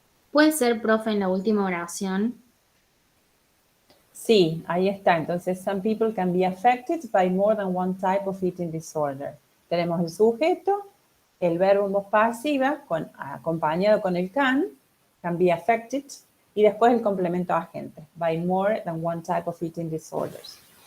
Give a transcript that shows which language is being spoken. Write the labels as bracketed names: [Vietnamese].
[Spanish] ¿Puede ser, profe, en la última oración? Sí, ahí está. Entonces, [English] some people can be affected by more than one type of eating disorder. [Spanish] Tenemos el sujeto, el verbo en voz pasiva, acompañado con el [English] can be affected, [Spanish] y después el complemento agente, [English] by more than one type of eating disorders.